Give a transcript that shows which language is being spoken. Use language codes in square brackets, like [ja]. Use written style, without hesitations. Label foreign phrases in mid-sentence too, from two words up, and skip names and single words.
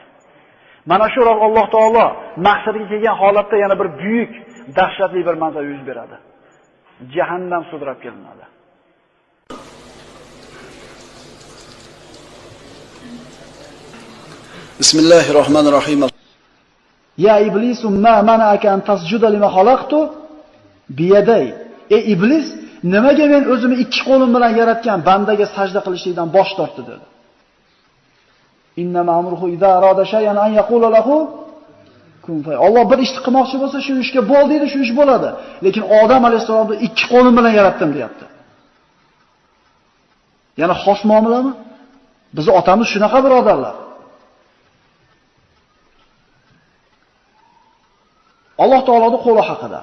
[uz] Mana shu Alloh taolo mahsharga kelgan holatda yana bir buyuk, dahshatli bir manzara yuz beradi. Jahannam sudrab kelinadi. Bismillahirrohmanirrohim. [ar] يا إبليس، ما منعك أن تسجد لما خلقت بيدي. [uz] Ey iblis, nimaga men o'zimni ikki qo'lim bilan yaratgan bandaga sajda qilishlikdan bosh tortdi dedi. [ar] إنما أمره إذا أراد شيئا أن يقول له كن في. [uz] Alloh bir ishni qilmoqchi bo'lsa, shu ishga bo'l deydi, shu ish bo'ladi. Lekin Odam alayhisolamni ikki qo'lim bilan yaratdim deyapti. Yana xos muomalami? Bizning otamiz shunaqa birodarlar. Alloh taoloning qo'li haqida.